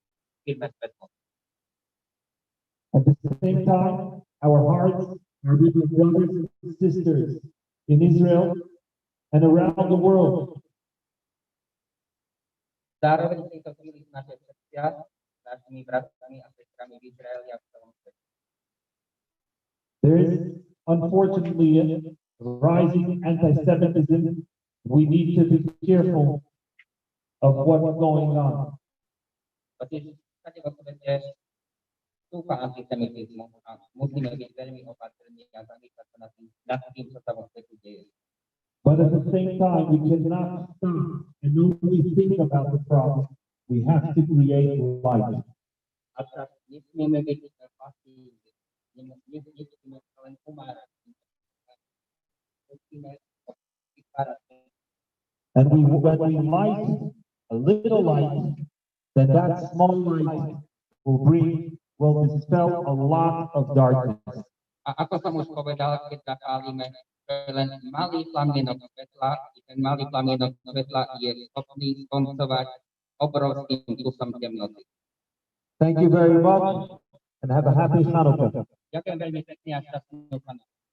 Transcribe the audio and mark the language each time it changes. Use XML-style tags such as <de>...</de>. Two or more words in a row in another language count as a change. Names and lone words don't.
<sk>Šírme svetlo.</sk> <en>At the same time, our hearts are with our brothers and sisters in Israel and around the world.</en> <sk>Zároveň v tejto chvíli naše srdcia s našimi bratmi a sestrami v Izraeli a v celom svete.</sk> <en>There is unfortunately a rising anti-Semitism. We need to be careful of what's going on.</en> <sk>Totiž všade vo svete stúpa antisemitizmu a musíme byť veľmi opatrní a zamýšľať sa nad tým, čo sa vo svete deje.</sk> <en>But at the same time, we cannot stop and only think about the problem. We have to create light.</en> <sk>Avšak nesmieme byť pasívni, nesmieme sa len umárať. Musíme vytvárať.</sk> <en>And when we light a little light, then that small light will dispel a lot of darkness.</en> <sk>A ako som už povedal, keď zapálime len malý plamienok svetla, ten malý plamienok svetla je schopný skoncovať obrovským kusom temnoty.</sk> <en>Thank you very much and have a happy Hanukkah.</en> <sk>Ďakujem veľmi pekne a šťastnú Hanukkah.</sk>